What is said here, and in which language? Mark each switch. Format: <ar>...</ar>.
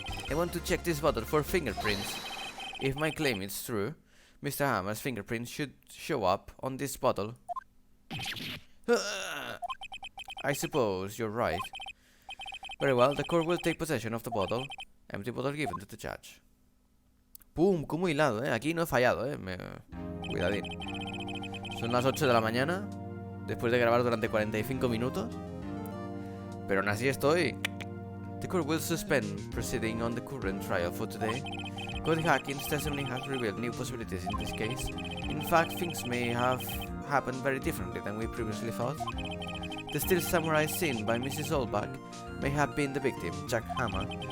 <en>I want to check this bottle for fingerprints. If my claim is true, Mr. Hammer's fingerprints should show up on this bottle. I suppose you're right. Very well, the court will take possession of the bottle. Empty bottle given to the judge.</en> <es>¡Pum! Como hilado, Aquí no he fallado, Cuidadín. Son las 8 de la mañana, después de grabar durante 45 minutos. Pero aún así estoy.</es> <en>The court will suspend proceeding on the current trial for today. Code Hacking's testimony has revealed new possibilities in this case. In fact, things may have happened very differently than we previously thought. The still samurai seen by Mrs. Olbach may have been the victim, Jack Hammer.</en>